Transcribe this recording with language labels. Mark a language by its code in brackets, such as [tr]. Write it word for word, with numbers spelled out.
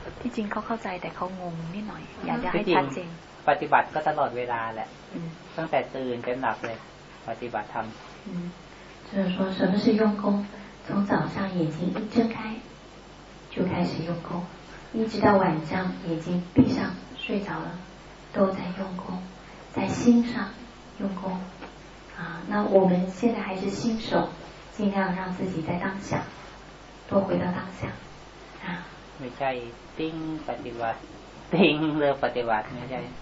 [th] ที่จริงเขาเข้าใจแต่เขางงนิดหน่อยอยากจะให้ชัดเจน ปฏิบัติก็ตลอดเวลาแหละตั้งแต่ตื่นจนหลับเลยปฏิบัติธรรม [zh] 嗯就是说什么是用功从早上眼睛一睁开就开始用功一直到晚上眼睛闭上睡着了都在用功在心上用功啊，那我们现在还是新手，尽量让自己在当下，多回到当下啊。 [th] ไม่ใช่ติ้งปฏิบัติติ้งเริ่มปฏิบัติไม่ใช่